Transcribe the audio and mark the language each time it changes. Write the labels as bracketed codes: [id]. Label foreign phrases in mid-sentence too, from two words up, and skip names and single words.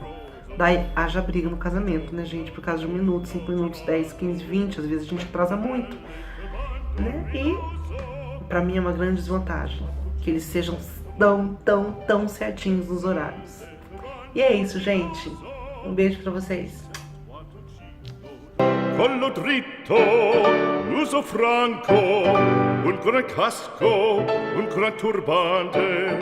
[pt] Daí, haja briga no casamento, né, gente? Por causa de 1 minuto, 5 minutos, 10, 15, 20. Às vezes a gente atrasa muito, né? E... pra mim é uma grande desvantagem que eles sejam tão certinhos nos horários. E é isso, gente. Um beijo pra vocês. [it] Collo dritto, l'uso franco, un gran casco, un gran turbante.